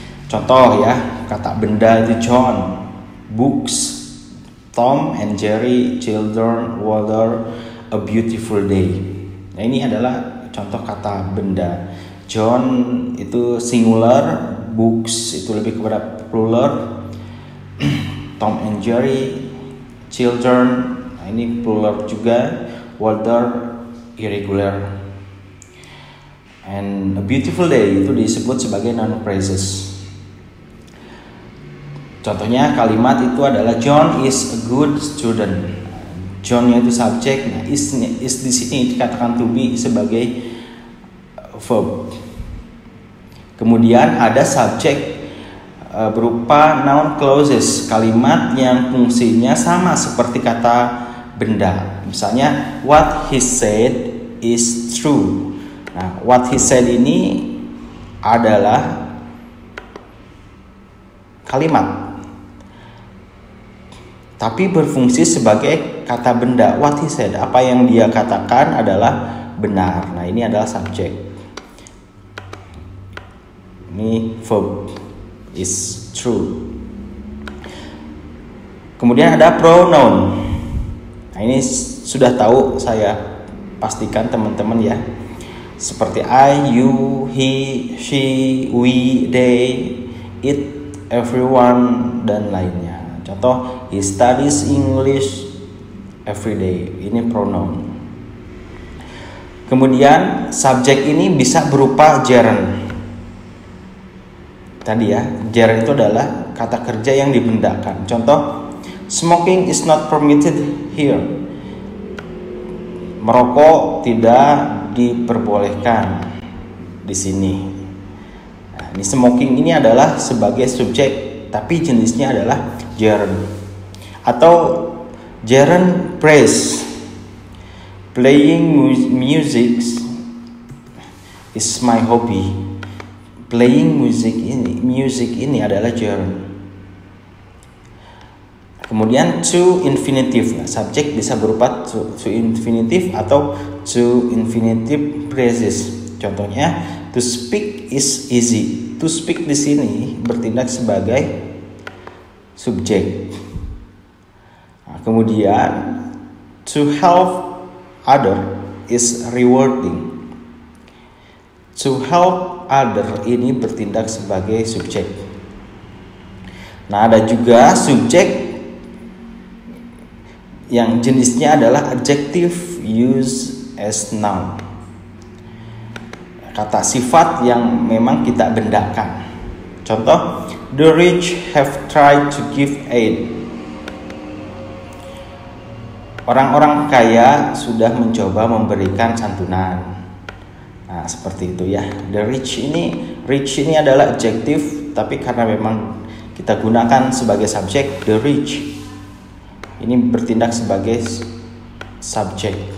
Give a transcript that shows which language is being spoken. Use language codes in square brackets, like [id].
[id] Contoh ya, kata benda itu John, books, Tom and Jerry, children, water, a beautiful day. Nah, ini adalah contoh kata benda. John itu singular, books itu lebih kepada plural, Tom and Jerry, children, nah ini plural juga, water irregular, and a beautiful day itu disebut sebagai noun phrases. Contohnya kalimat itu adalah [en] John is a good student. [id] John itu subjek, nah is di sini dikatakan to be sebagai verb. Kemudian ada subjek berupa noun clauses, kalimat yang fungsinya sama seperti kata benda. [en] Misalnya what he said is true. [id] Nah, [en] what he said [id] ini adalah kalimat, tapi berfungsi sebagai kata benda. [en] What he said, [id] apa yang dia katakan adalah benar. Nah, ini adalah subjek. Ini verb [en] is true. [id] Kemudian ada pronoun. Nah, ini sudah tahu, saya pastikan teman-teman ya. Seperti I, you, he, she, we, they, it, everyone, dan lainnya. [en] Contoh, he studies English every day. [id] Ini pronoun. Kemudian subjek ini bisa berupa gerund. Tadi ya, gerund itu adalah kata kerja yang dibendakan. [en] Contoh, smoking is not permitted here. [id] Merokok tidak diperbolehkan di sini. Nah, ini smoking ini adalah sebagai subjek, tapi jenisnya adalah gerund. [en] Atau gerund phrase, playing music is my hobby. Playing music [id] ini adalah gerund. Kemudian to infinitive. Nah, subjek bisa berupa to infinitive atau to infinitive phrases. Contohnya, [en] to speak is easy. To speak [id] di sini bertindak sebagai subjek. [en] Nah, kemudian to help other is rewarding. To help other [id] ini bertindak sebagai subjek. Nah, ada juga subjek yang jenisnya adalah [en] adjective used as noun. [id] Kata sifat yang memang kita bendakan. [en] Contoh, the rich have tried to give aid. [id] Orang-orang kaya sudah mencoba memberikan santunan. Nah, seperti itu ya. Rich ini adalah adjektif, tapi karena memang kita gunakan sebagai subjek, [en] the rich [id] ini bertindak sebagai subjek.